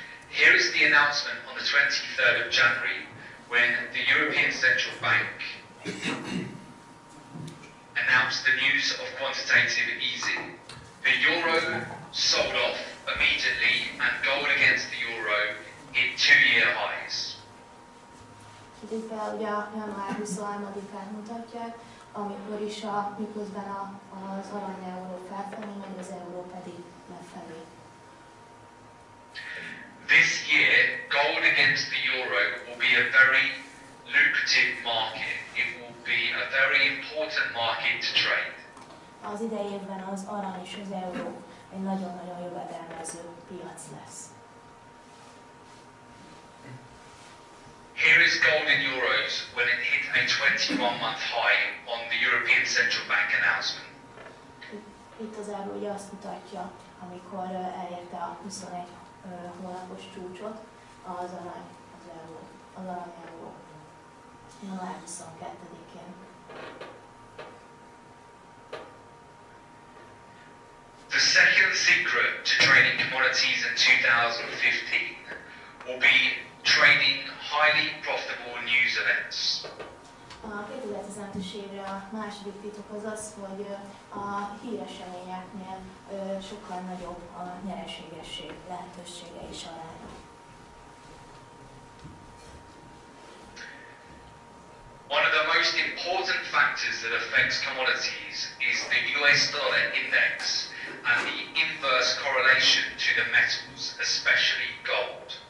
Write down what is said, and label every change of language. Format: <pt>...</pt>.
<en>Here is the announcement on the 23rd of January when the European Central Bank announced the news of quantitative easing. The euro sold off immediately and gold against the euro hit 2-year highs.</en> <hu>Itt ugye a január 23-át mutatják, amikor is miközben az arany euró felfelé megy, az euró pedig lefelé.</hu> <en>This year, gold against the euro will be a very lucrative market. It will be a very important market to trade.</en> <hu>Az idei évben az arany és az euró egy nagyon-nagyon jövedelmező piac lesz.</hu> <en>Here is gold in euros when it hit a 21-month high on the European Central Bank announcement.</en> <hu>Itt az euró ugye azt mutatja, amikor elérte a 21 hónapos csúcsot, az arany euró január 22-én.</hu> <en>The second secret to trading commodities in 2015 will be trading highly profitable news events.</en> <hu>A 2015-ös évre a második titok az az, hogy a híreseményeknél sokkal nagyobb a nyereségesség lehetősége és aránya.</hu> <en>One of the most important factors that affects commodities is the US dollar index and the inverse correlation to the metals, especially gold.</en>